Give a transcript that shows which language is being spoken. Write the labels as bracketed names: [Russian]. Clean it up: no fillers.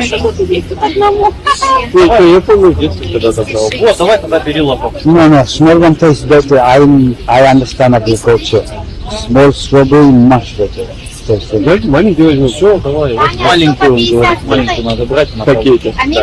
[Russian] Я помню в детстве, когда забрал. Вот, давай тогда бери лопату. [English] No, small one tastes better. I understand agriculture. Small strawberry, much better. [Russian] просто. Давайте маленькую возьмем. Все, давай. Вот маленькую, он говорит, маленькую надо брать на пакете.